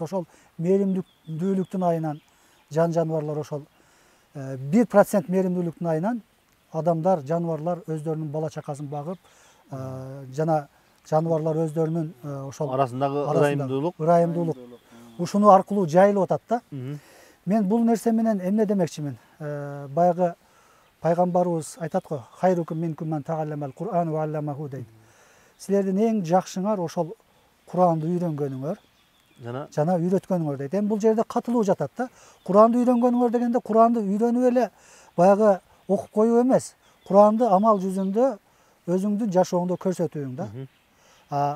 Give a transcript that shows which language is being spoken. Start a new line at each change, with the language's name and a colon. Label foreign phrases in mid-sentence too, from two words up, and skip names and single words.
Kyrgyz: Ошол мээримдүүлүктүн айынан жан жаныбарлар ошол 1% мээримдүүлүктүн айынан адамдар, жаныбарлар өздөрүнүн бала чакасын багып, жана жаныбарлар өздөрүнүн ошол арасындагы ырайымдуулук ушуну аркылуу жайылып атат да. Мен бул нерсе менен эмне демекчимин? Баягы пайгамбарыбыз айтат го,
Arabic: خيركم منكم من تعلم القرآن وعلمه дейт.
Kyrgyz: Силердин эң жакшыңар ошол Куранды үйрөнгөнүңөр жана үйрөткөнүңөр дейт. Эми бул жерде катылуу жатат да. Куранды үйрөнгөнүңөр дегенде Куранды үйрөнүп эле баягы окуп коюу эмес. Куранды амал жүзүндө өзүңдүн жашооңдо көрсөтүүң да.